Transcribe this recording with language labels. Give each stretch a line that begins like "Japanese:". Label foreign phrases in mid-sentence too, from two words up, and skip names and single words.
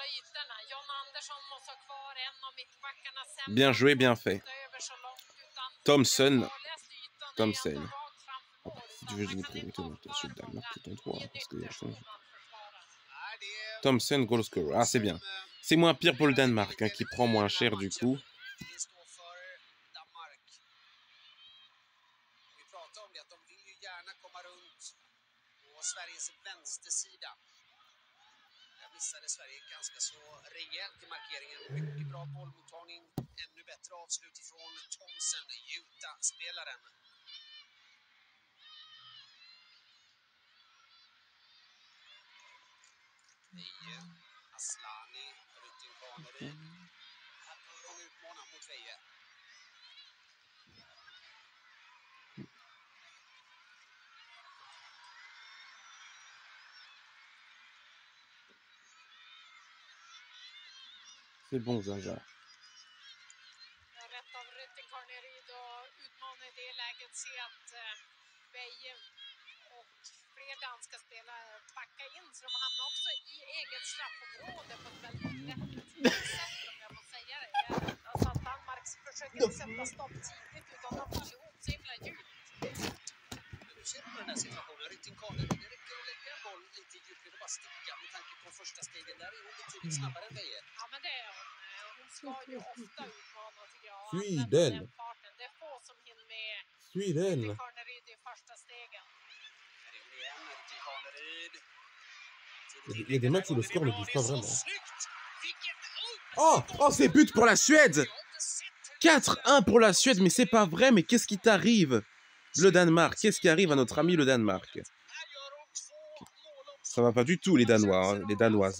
French: Bien joué, bien fait. Thomsen. Si tu veux, j'ai des priorités sur le Danemark, c'est ton droit. Parce que, Thomsen,
English: goal scorer.
French: Ah, c'est bien. C'est moins pire pour le Danemark, hein, qui prend moins cher du coup.
Swedish: Missade Sverige ganska så rejält i markeringen. Mycket bra bollmottagning. Ännu bättre avslut ifrån Thomsen, Utah-spelaren. Veje, Aslani, Rytting Kaneryd. Här bör de utmana mot Veje.
French: C'est bon, Zaza.
Swedish: Rätt av Rytting Kaneryd och utmana i det läget, se att Veje och fler danska spelare backa in, så de hamnar också i eget straffområde på ett väldigt lätt sätt, om jag får säga det. Alltså att Danmark försöker inte sätta stopp tidigt, utan de faller ihop så himla djupt. Du ser på den här situationen, Rytting Kaneryd, det räcker att lägga en boll lite djupt och bara sticka med tanke på första stegen. Där är hon betydligt snabbare än Veje. Ja, men det är hon. Hon ska ju ofta utmana, tycker jag. Sweden. Det är få som hinner med Sweden. Rytting Kaneryd i första stegen. Här är hon igen, Rytting Kaneryd.
French: Il y a des matchs où le score ne bouge pas vraiment. Oh, c'est but pour la Suède. 4-1 pour la Suède, mais c'est pas vrai, mais qu'est-ce qui t'arrive? Le Danemark, qu'est-ce qui arrive à notre ami le Danemark? Ça va pas du tout, les Danois, hein, les Danoises.